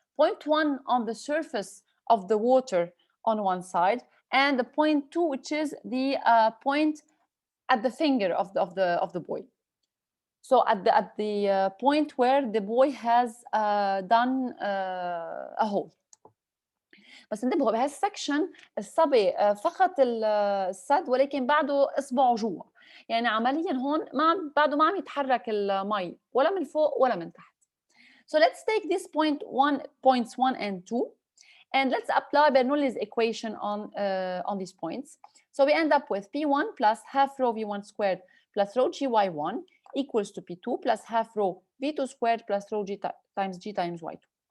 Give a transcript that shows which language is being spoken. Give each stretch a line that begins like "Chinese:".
English: Point 1 on the surface of the water on one side, and the point 2, which is the point at the finger of the boy. So at the point where the boy has done a hole.
Arabic: بس انتبهوا بهالسكشن الصبي فقط السد ولكن بعده اصبعه جوا، يعني عمليا هون بعده ما عم يتحرك المي ولا من فوق ولا من تحت.
English: So let's take this points 1 and 2 and let's apply Bernoulli's equation on these points. So we end up with P1 plus half rho V1 squared plus rho GY1 equals to P2 plus half rho V2 squared plus rho G times G times Y2.